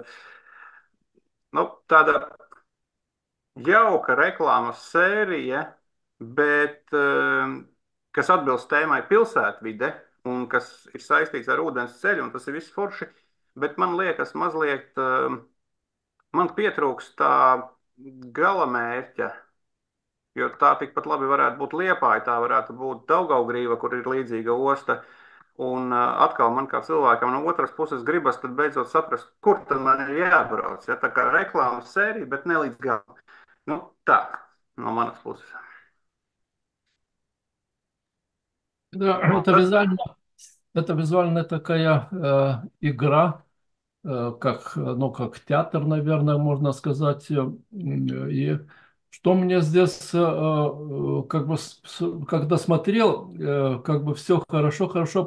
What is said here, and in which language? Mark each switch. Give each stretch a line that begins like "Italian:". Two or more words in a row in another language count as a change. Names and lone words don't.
Latvian: tāda jauka reklāmas sērija, bet kas atbilst tēmai pilsētvide un kas ir saistīts ar ūdens ceļu, un tas ir viss forši, bet man liekas mazliet, man pietrūkst tā galamērķa, jo tā tikpat labi varētu būt Liepāja, tā varētu būt Daugavgrīva, kur ir līdzīga osta. Un atkal man kā cilvēkam no otras puses gribas tad beidzot saprast, kur tad man ir jābrauc. Ja? Tā kā reklāmas sērija, bet ne līdz galam. Tā, no manas puses.
Russian: Да,
Latvian: Tas,
Russian: это визуальная такая игра, как театр, наверное, можно сказать. И что мне здесь, как бы, когда смотрел, как бы все хорошо, хорошо.